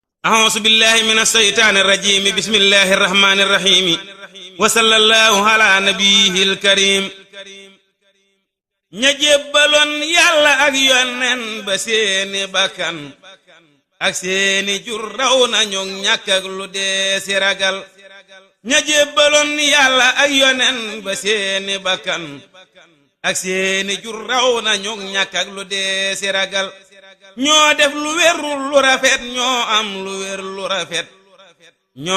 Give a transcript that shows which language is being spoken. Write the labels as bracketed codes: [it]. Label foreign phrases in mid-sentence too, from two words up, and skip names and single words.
[ar] أعوذ بالله من الشيطان الرجيم بسم الله الرحمن الرحيم وصلى الله على نبيه الكريم [wo] ña jébbaloon yàlla ak yonen ba seeni bakkan ak seeni jur raw nañu ñàkk ak lu dee si ragal ña jébbaloon yàlla ak yonen ba seeni bakkan ak seeni jur raw nañu ñàkk ak lu dee si ragal ñoo def lu wérul lu rafet ñoo am lu wér lu rafet ñoo